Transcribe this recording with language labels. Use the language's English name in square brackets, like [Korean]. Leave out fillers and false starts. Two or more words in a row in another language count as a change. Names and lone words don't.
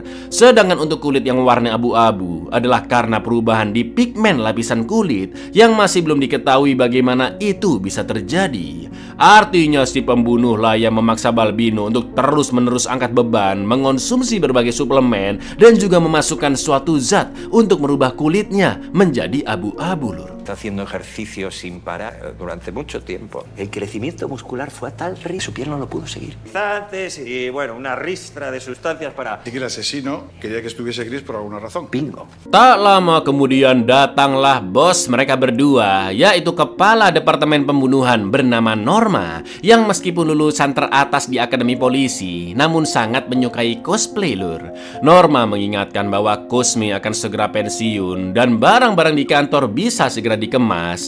[Indonesian] Sedangkan untuk kulit yang warna abu-abu adalah karena perubahan di pigmen lapisan kulit yang masih belum diketahui bagaimana itu bisa terjadi. Artinya si pembunuh lah yang memaksa Balbino untuk terus-menerus angkat beban, mengonsumsi berbagai suplemen, dan juga memasukkan suatu zat untuk merubah kulitnya menjadi abu-abu lur. [Spanish] Está haciendo ejercicio sin parar durante mucho tiempo. El crecimiento muscular fue a tal ritmo, su piel no lo pudo seguir. Y bueno, una ristra de sustancias para... Así que el asesino quería que estuviese gris por alguna razón. Bingo. [Indonesian] Tak lama kemudian datanglah bos mereka berdua, yaitu kepala departemen pembunuhan bernama Norma, yang meskipun lulusan teratas di akademi polisi, namun sangat menyukai cosplay lur. Norma mengingatkan bahwa Cosme akan segera pensiun dan barang-barang di kantor bisa segera dikemas.